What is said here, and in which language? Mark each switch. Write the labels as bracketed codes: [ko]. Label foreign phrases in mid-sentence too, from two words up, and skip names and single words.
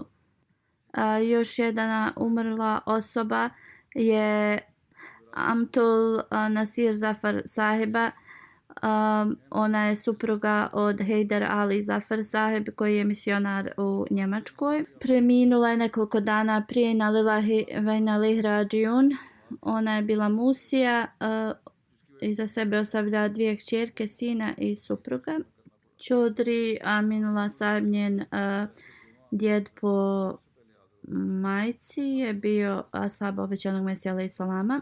[bs] Još jedna umrla osoba je Amtul Nasir Zafar sahiba. Ona je supruga od Hejder Ali Zafar sahib koji je misionar u Njemačkoj. Preminula je nekoliko dana prije [ar] إنا لله وإنا إليه راجعون. [bs] Ona je bila musija. Iza sebe ostavlja 2 kćerke, sina i supruga. Čudri Aminullah sahib, njen djed po majci, je bio ashab obećanog Mesija [ar] عليه السلام.